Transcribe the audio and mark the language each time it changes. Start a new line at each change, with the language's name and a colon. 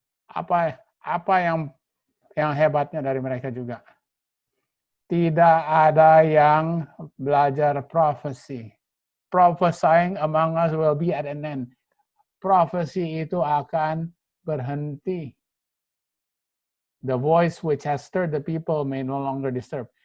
Indonesian: Apa yang hebatnya dari mereka juga? Tidak ada yang belajar prophecy.
English: Prophesying among us will be at an end.
Indonesian: Prophecy itu akan berhenti.
English: The voice which has stirred the people may no longer disturb.